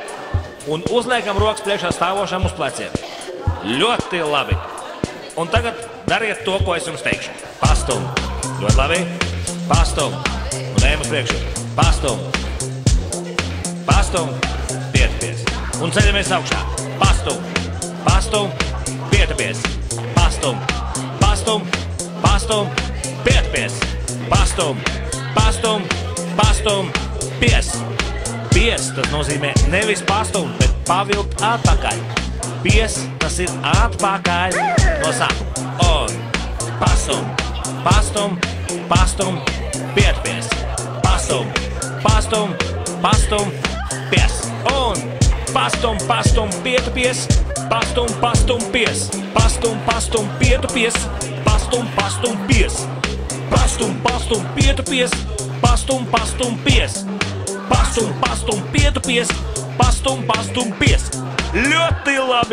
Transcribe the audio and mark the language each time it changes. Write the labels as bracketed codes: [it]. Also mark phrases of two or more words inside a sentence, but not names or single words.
[lv] Un uzliekam rokas priekšā stāvošam uz pleciem. Ļoti labi. Un tagad dariet to, ko es jums teikšu. Pastum. Ļoti labi. Pastum. Un ejam uz priekšu. Pastum. Pastum. Pietupies. Un ceļamies augšā. Pastum. Pastum. Pietupies. Pastum. Pastum. Pastum. Pietupies. Pastum. Pastum. Pastum. Pies. Pies, tas nozīmē nevis pastum, bet pavilkt atpakaļ. Pies, tas ir atpakaļ no sākuma. Un pastum, pastum, pastum, pietupies. Pastum, pastum, pastum, pies. Un pastum, pastum, pietupies. Pastum, pastum, pies. Pastum, pastum, pietupies. Pastum, pastum, pies. Pastum, pastum, pietupies. Pastum, pastum, pies. Pastum, pastum, pietupies, pastum, pastum, pies. Ļoti labi.